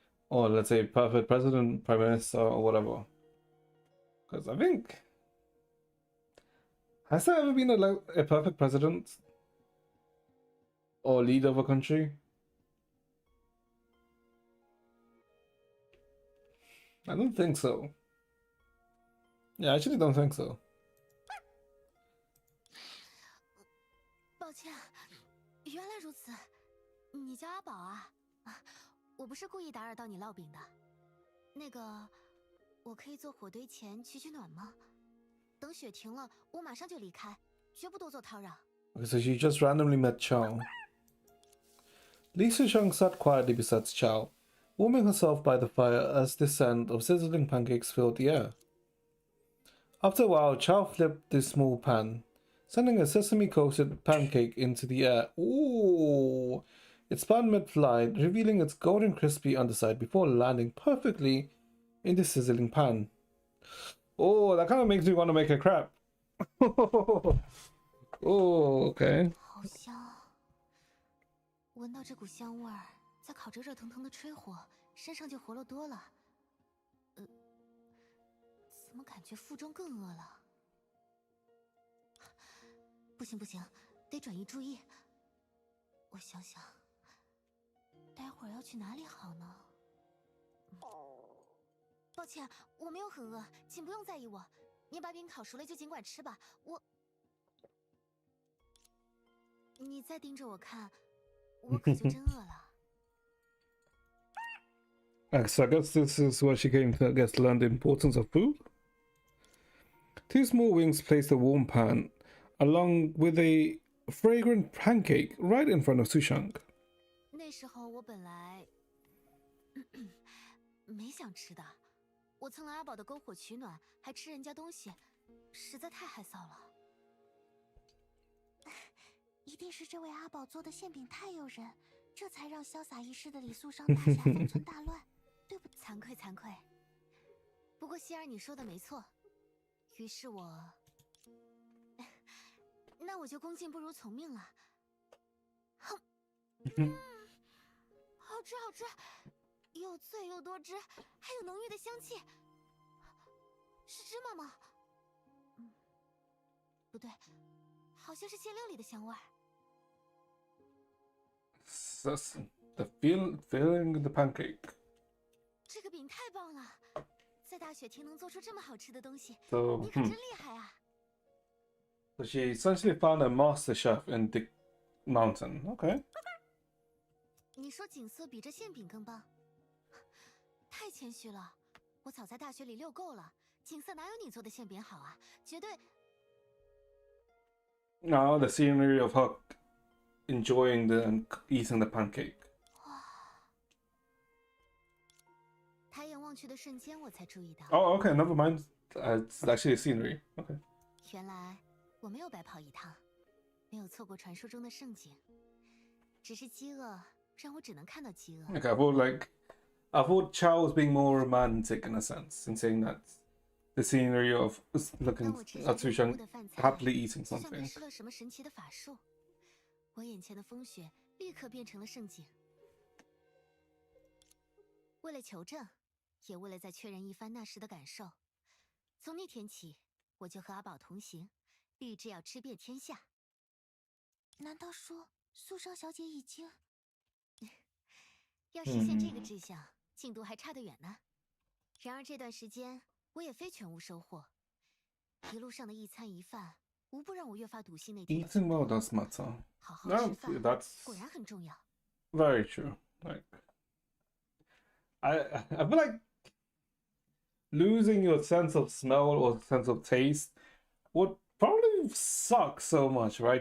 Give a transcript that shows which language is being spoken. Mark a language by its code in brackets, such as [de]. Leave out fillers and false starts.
[en] Or let's say perfect president, prime minister, or whatever. Because I think, has there ever been a perfect president or leader of a country? I don't think so. Yeah, I actually don't think so. [zh] 抱歉，原来如此，你叫阿宝啊？我不是故意打扰到你烙饼的。那个，我可以做火堆前取取暖吗？等雪停了，我马上就离开，绝不多做叨扰。 [en] Okay, so she just randomly met Chow. Li Sushang sat quietly beside Chow, warming herself by the fire as the scent of sizzling pancakes filled the air. After a while, Chow flipped the small pan, sending a sesame-coated pancake into the air. Ooh! It spun mid-flight, revealing its golden crispy underside before landing perfectly in the sizzling pan. Oh, that kind of makes me want to make a crab. Oh, okay. [zh] 好香，闻到这股香味儿，再烤着热腾腾的炊火，身上就活络多了。怎么感觉腹中更饿了？不行不行，得转移注意。我想想，待会儿要去哪里好呢？抱歉，我没有很饿，请不用在意我。你把饼烤熟了就尽管吃吧，你再盯着我看，我可就真饿了。 [en] So I guess this is where she came to learn the importance of food. Two small wings placed a warm pan along with a fragrant pancake right in front of Sushang. [zh] 那时候我本来没想吃的，我蹭了阿宝的篝火取暖，还吃人家东西，实在太害臊了。一定是这位阿宝做的馅饼太诱人，这才让潇洒一世的李素商大侠方寸大乱。对不，惭愧惭愧。不过希儿你说的没错，于是那我就恭敬不如从命了。哼，好吃好吃，又脆又多汁，还有浓郁的香气。是芝麻吗？不对，好像是馅料里的香味儿。 [en] The feeling the pancake. [zh] 这个饼太棒了，在大雪天能做出这么好吃的东西， [en] So, [zh] 你可真厉害啊！ [en] So she essentially found a master chef in the mountain. Okay. [zh] 你说景色比这馅饼更棒？太谦虚了，我早在大雪里溜够了，景色哪有你做的馅饼好啊？绝对。 [en] Now the scenery of her enjoying and eating the pancake. [zh] 抬眼望去的瞬间，我才注意到。 [en] Oh, okay. Never mind. It's actually a scenery. Okay. [zh] 原来我没有白跑一趟，没有错过传说中的盛景，只是饥饿让我只能看到饥饿。 [en] Okay, I thought Chow was being more romantic in a sense, in saying that the scenery of looking at Sushang happily eating [zh] 就像 [en] something. [zh] 被施了什么神奇的法术，我眼前的风雪立刻变成了盛景。为了求证，也为了再确认一番那时的感受，从那天起，我就和阿宝同行，立志要吃遍天下。难道说素商小姐已经？要实现这个志向，进度还差得远呢。然而这段时间，我也非全无收获，一路上的一餐一饭，无不让我越发笃信那天的 [en] Eating well does matter. [zh] 好好吃 [en] No, [zh] 饭 [en] that's [zh] 果然很重要。 [en] very true. Like, I feel like losing your sense of smell or sense of taste would probably suck so much, right?